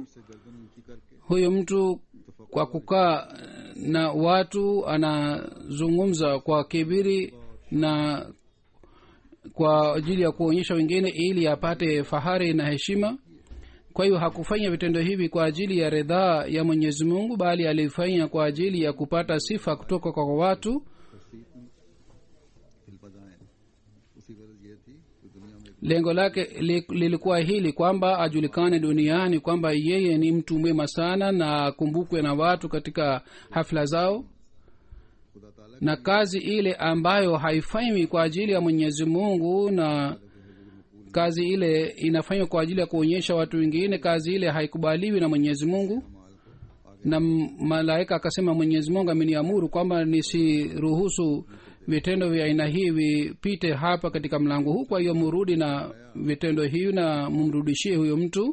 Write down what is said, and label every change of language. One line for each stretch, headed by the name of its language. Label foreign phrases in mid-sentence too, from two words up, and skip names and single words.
Swahili: huyu mtu kwa kukaa na watu anazungumza kwa kibiri na kwa ajili ya kuonyesha wengine ili apate fahari na heshima. kwa hiyo hakufanya vitendo hivi kwa ajili ya ridhaa ya mwenyezi mungu, bali alifanya kwa ajili ya kupata sifa kutoka kwa watu.
Urdu: فلپجائیں اسی غرض یہ تھی کہ دنیا میں
Swahili: lengo lake lilikuwa hili kwamba ajulikane duniani kwamba yeye ni mtu mwema sana na akumbukwe na watu katika hafla zao.
Urdu: خدا تعالیٰ
Swahili: na kazi ile ambayo haifanywi kwa ajili ya mwenyezi mungu na kazi ile inafanywa kwa ajili ya kuonyesha watu wengine, kazi ile haikubaliwi na mwenyezi mungu. na malaika akasema, mwenyezi mungu ameniamuru kwamba nisiruhusu vitendo vya aina hii vipite hapa katika mlango huu, kwa hiyo murudi na vitendo hivi na mumrudishie huyo mtu.